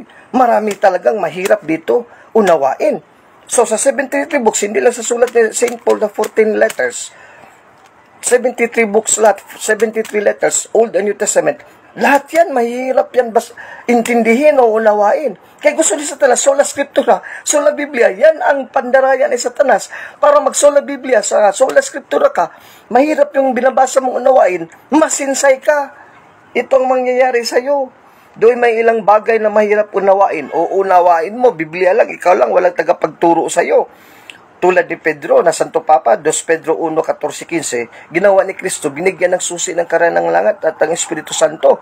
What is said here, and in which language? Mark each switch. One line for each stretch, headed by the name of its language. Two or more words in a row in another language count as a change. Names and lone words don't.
Filipino: Marami talagang mahirap dito unawain. So sa 73 books, hindi lang sa sulat ni St. Paul na 14 letters, 73 books lahat, 73 letters, Old and New Testament, lahat yan, mahirap yan intindihin o unawain. Kaya gusto ni Satanas,
Latin: sola scriptura, sola Biblia,
Filipino: yan ang pandarayan ni Satanas. Para mag-
Latin: sola Biblia,
Filipino: sa
Latin: sola scriptura
Filipino: ka, mahirap yung binabasa mong unawain, masinsay ka. Ito ang mangyayari sa'yo. Doon may ilang bagay na mahirap unawain. O unawain mo, Biblia lang, ikaw lang, walang tagapagturo sa'yo. Tulad ni Pedro na Santo Papa, 2 Pedro 1:14-15, ginawa ni Kristo, binigyan ng susi ng karanang langit at ang Espiritu Santo.